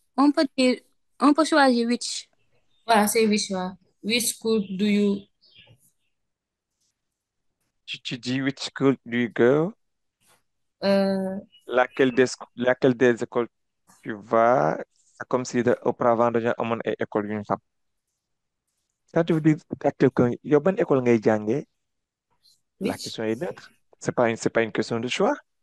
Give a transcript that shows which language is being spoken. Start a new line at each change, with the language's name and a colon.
French: on peut dire, on peut choisir which. Voilà, c'est
English: which one. Which school do you,
French: Tu dis
English: which school do you go? euh,
French: Laquelle des écoles tu vas? C'est comme si auparavant
Wolof: dañoo amoon ay
French: écoles
Wolof: yu ñu xam.
French: Ça veut dire à quelqu'un,
Wolof: yow ban école ngay jàngee?
French: La
English: which,
French: question est neutre. C'est pas une question de choix.